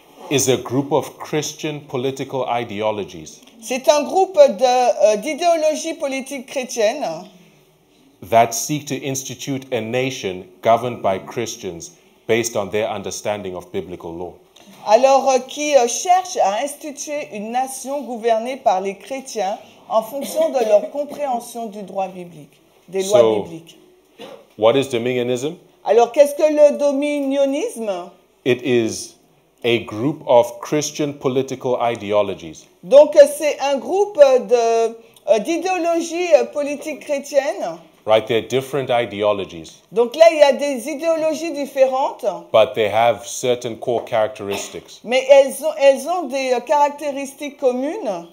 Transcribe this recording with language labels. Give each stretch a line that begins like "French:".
English: is a group of Christian political ideologies
French: c'est un groupe d'idéologies politiques chrétiennes
English: that seek to institute a nation governed by Christians based on their understanding of biblical law.
French: qui cherchent à instituer une nation gouvernée par les chrétiens en fonction de leur compréhension du droit biblique, des lois bibliques.
English: What is dominionism?
French: Alors, qu'est-ce que le dominionisme?
English: It is a group of Christian political ideologies
French: Donc, c'est un groupe d'idéologies politiques chrétiennes.
English: right? They're different ideologies,
French: Donc là, il y a des idéologies différentes,
English: but they have certain core characteristics
French: mais elles ont des caractéristiques communes